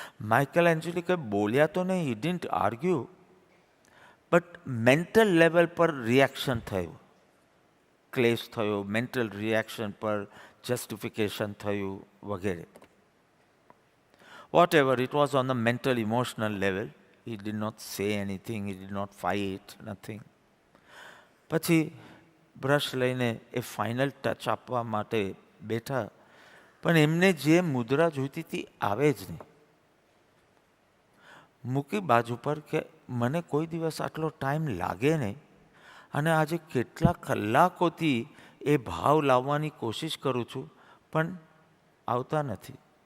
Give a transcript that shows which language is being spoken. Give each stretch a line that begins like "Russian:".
Gujarati: Michael Angelo કંઈ બોલ્યા તો નહીં,
English: he didn't argue, but
Gujarati: mental level પર રિએક્શન થયું, ક્લેશ થયો, મેન્ટલ રિએક્શન પર જસ્ટિફિકેશન થયું વગેરે.
English: Whatever, it was on the mental emotional level. He did not say anything, he did not fight, nothing.
Gujarati: પછી બ્રશ લઈને એ ફાઇનલ ટચ આપવા માટે બેઠા, પણ એમને જે મુદ્રા જોઈતી હતી આવે જ નહીં. મૂકી બાજુ પર કે મને કોઈ દિવસ આટલો ટાઈમ લાગે નહીં, અને આજે કેટલા કલાકોથી એ ભાવ લાવવાની કોશિશ કરું છું, પણ આવતા નથી.